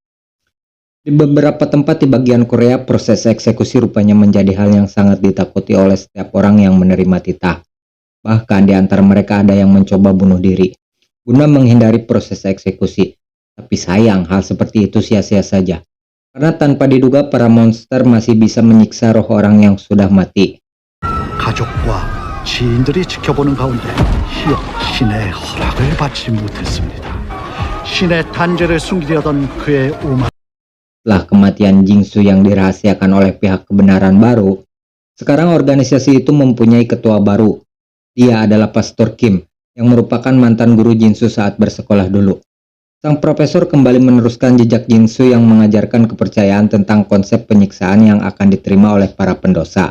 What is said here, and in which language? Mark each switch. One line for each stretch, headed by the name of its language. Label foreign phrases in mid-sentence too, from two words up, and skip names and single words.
Indonesian: Di beberapa tempat di bagian Korea, proses eksekusi rupanya menjadi hal yang sangat ditakuti oleh setiap orang yang menerima titah. Bahkan di antara mereka ada yang mencoba bunuh diri guna menghindari proses eksekusi. Tapi sayang, hal seperti itu sia-sia saja. Karena tanpa diduga para monster masih bisa menyiksa roh orang yang sudah mati.
Korean: 가족과 지인들이 지켜보는 가운데 희영 신의 허락을 받지 못했습니다. 신의 단죄를 숨기려던 그의 오만.
Indonesian: Setelah kematian Jingsu yang dirahasiakan oleh pihak kebenaran baru, sekarang organisasi itu mempunyai ketua baru. Dia adalah Pastor Kim, yang merupakan mantan guru Jinsu saat bersekolah dulu. Sang profesor kembali meneruskan jejak Jinsu yang mengajarkan kepercayaan tentang konsep penyiksaan yang akan diterima oleh para pendosa.